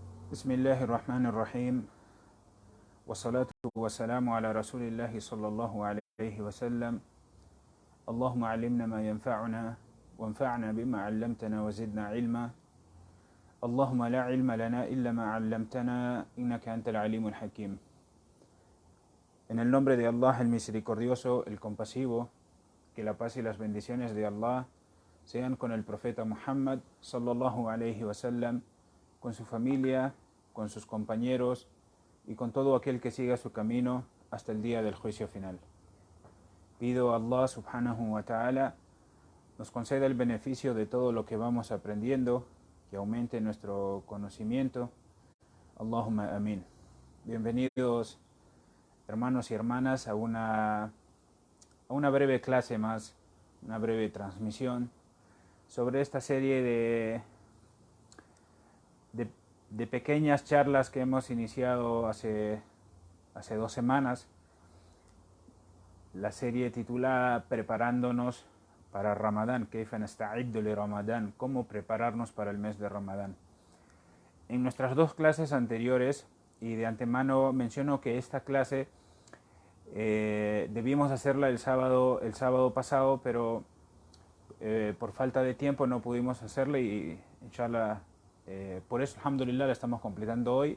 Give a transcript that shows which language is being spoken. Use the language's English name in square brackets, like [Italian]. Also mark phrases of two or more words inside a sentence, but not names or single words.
[Arabic] بسم الله الرحمن الرحيم والصلاة والسلام على رسول الله صلى الله عليه وسلم اللهم علمنا ما ينفعنا وانفعنا بما علمتنا وزدنا علما اللهم لا علم لنا إلا ما علمتنا إنك أنت العليم الحكيم. [Spanish] En el nombre de Allah, el misericordioso, el compasivo, que la paz y las bendiciones de Allah sean con el profeta Muhammad [Arabic] صلى الله عليه وسلم, [Spanish] con su familia, con sus compañeros y con todo aquel que siga su camino hasta el día del juicio final. Pido a Allah [Arabic] سبحانه وتعالى [Spanish] nos conceda el beneficio de todo lo que vamos aprendiendo, que aumente nuestro conocimiento. [Arabic] اللهم آمين. [Spanish] Bienvenidos hermanos y hermanas a una breve clase más, una breve transmisión sobre esta serie de pequeñas charlas que hemos iniciado hace 2 semanas, la serie titulada Preparándonos para Ramadán, [Arabic] كيف نستعد لرمضان, [Spanish] cómo prepararnos para el mes de Ramadán. En nuestras 2 clases anteriores, y de antemano menciono que esta clase debimos hacerla el sábado pasado, pero por falta de tiempo no pudimos hacerla y inshallah, por eso alhamdulillah la estamos completando hoy.